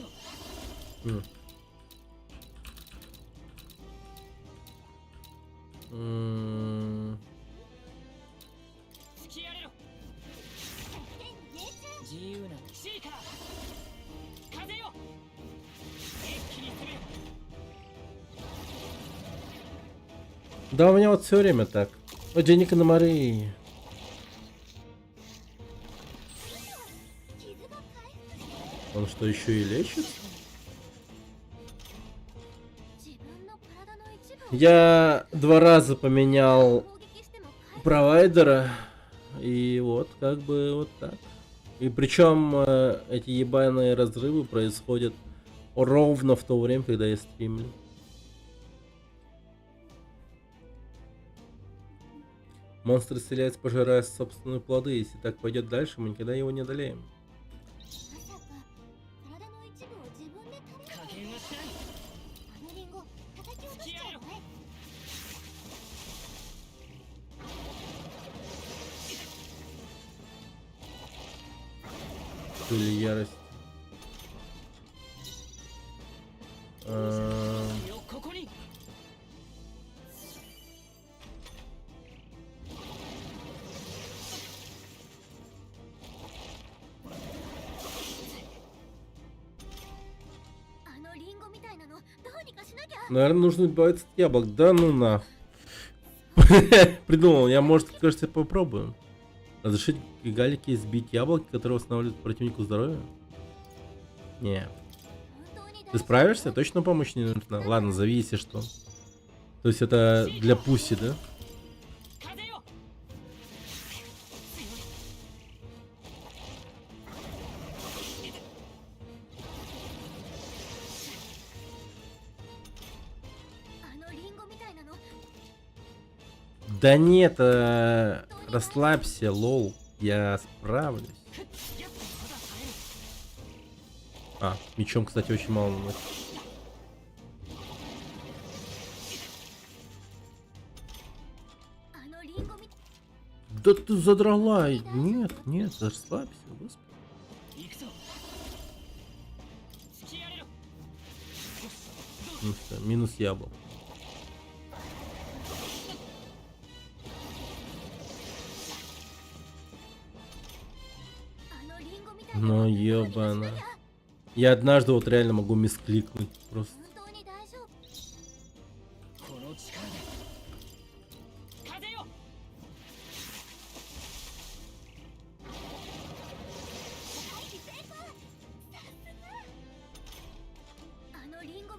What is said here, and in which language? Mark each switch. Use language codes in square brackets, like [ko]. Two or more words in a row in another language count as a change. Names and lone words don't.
[ja] М. М. 突きやれろ。自由なシーカー風よ。一気に攻めよ。 [ru] Да, у меня вот все время так. О, денег на Марии. [ja] 傷が回復して [ru] Он что, еще и лечит? [ja] 自分の体の一部を [ru] Я 2 раза поменял [ja] 攻撃しても回復 [ru] провайдера. И вот, как бы вот так. И причем эти ебаные разрывы происходят ровно в то время, когда я стримлю. Монстр исцеляется, пожирая собственные плоды. Если так пойдет дальше, мы никогда его не одолеем. [ja] まさか体の一部を自分で食べる加減はしない。あのリンゴ叩き落としちゃうね [ru] Или ярость. [ja] よここに。あのリンゴみたいなのどうにかしなきゃ [ru] Наверное, нужно избавиться от яблок. Да ну на. Придумал. Я, может, кажется, попробую. Разрешить галике сбить яблоки, которые восстанавливают противнику здоровье? Не. [ja] 本当に [ru] Ты справишься? Точно помощь не нужна? Ладно, зови, если что. То есть это для пуси, да? [ja] 風よ。あのリンゴみたいなの [ru] Да нет, расслабься, лол. Я справлюсь. [ja] やっぱまだ耐える。 [ru] А, мечом, кстати, очень мало наносит. [ja] あのリンゴみ [ru] Да ты задрала. Нет, нет, расслабься, господи. [ja] 行くぞ。突きやれろ。 [ru] Ну что, минус яблок. [ja] あのリンゴみたいな [ru] Ну [ja] のどうにかしな [ru] ебано. [ja] きゃ [ru] Я однажды вот реально могу мискликнуть просто. [ja] 本当に大丈夫この力で。風よ。あのリンゴみ